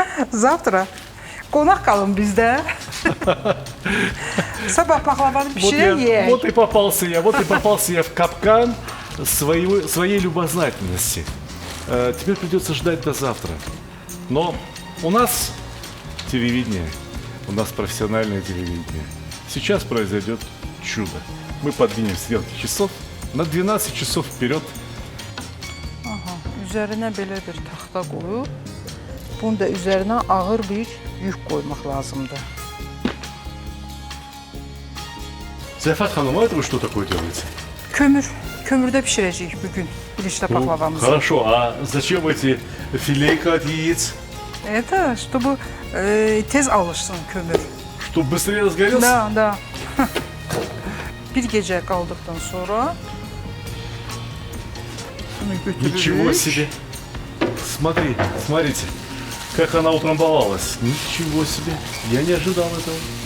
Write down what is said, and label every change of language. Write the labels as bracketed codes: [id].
[ru] Завтra [az] qonaq qalın bizdə. Sabah paxlavanı pişirək yeyək. [ru] Вот и попался я в капкан своей любознательности. Теперь придется ждать до завтра. Но у нас телевидение, у нас профессиональное телевидение. Сейчас произойдет чудо. Мы подвинем стрелки часов на 12 часов вперед. [az] Üzərinə belə bir taxta qoyub, bunu da üzərinə ağır bir yük qoymaq lazımdır. [ru] Zəfət xanım, а это вы что такое делаете? [az] Kömürdə bişirəcəyik bugün bilicdə [ru] Ну, [az] paxlavamızı. [ru] хорошо, а зачем эти филейка от яиц? Это, чтобы [az] tez alışsın kömür. [ru] Чтобы быстрее разгорелся? [az] Da. Bir gecə qaldıqdan sonra bunu götürürük. [ru] Ничего себе! Смотрите, как она утрамбовалась. Ничего себе! Я не ожидал этого.